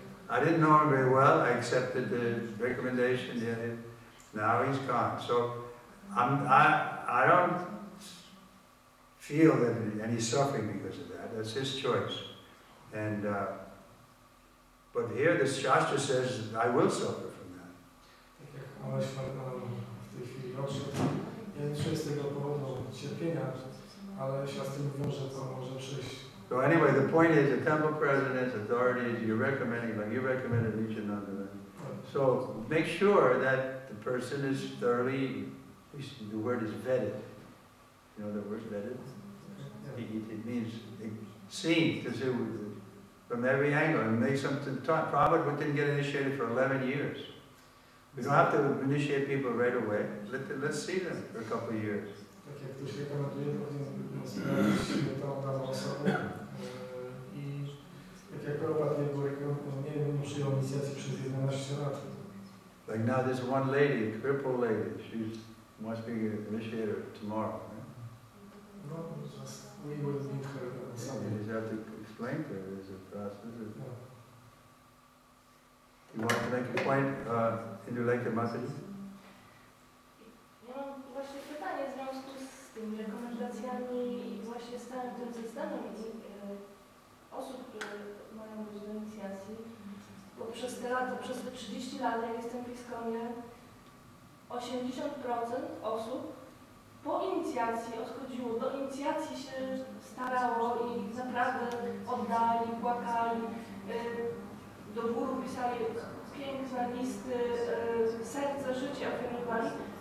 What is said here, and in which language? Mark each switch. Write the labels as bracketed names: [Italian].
[English] I didn't know him very well. I accepted the recommendation. Now he's gone. So I don't feel that any suffering because of that. That's his choice. And but here the Shastra says I will suffer from that. [Polish] Tak jak Aleś w tej chwili odszedł, ja nie czuję z tego powodu cierpienia, ale siostry mówią, że to może przyjść. [English] So anyway, the point is, the temple presidents, authorities, you're recommending, like you recommended Nityananda. So make sure that the person is thoroughly, the word is vetted. You know the word vetted? It means seen, to see from every angle, and make something talk. Prabhupada didn't get initiated for 11 years. We don't have to initiate people right away. Let's see them for a couple of years. [Polish] Tak jak ktoś rekomenduje, powinien sprawdzić tą daną osobę i tak jak Prabhupada nie przyjął inicjacji przez 11 lat. [English] Like now there's one lady, a crippled lady, she wants me to initiate her tomorrow. Right? No, just we will meet her Sunday. You just have to explain to her there's a process. You want to make a point, would you like to Mataji? [Polish] Ja mam właśnie pytanie w związku z tymi rekomendacjami i właśnie z całym tym systemem osób, które mają być do inicjacji, bo przez te lata, przez te 30 lat, jak jestem w Iskonie, 80% osób po inicjacji odchodziło, do inicjacji się starało i naprawdę oddali, płakali, do guru pisali piękne listy, serce, życie ofiarowali.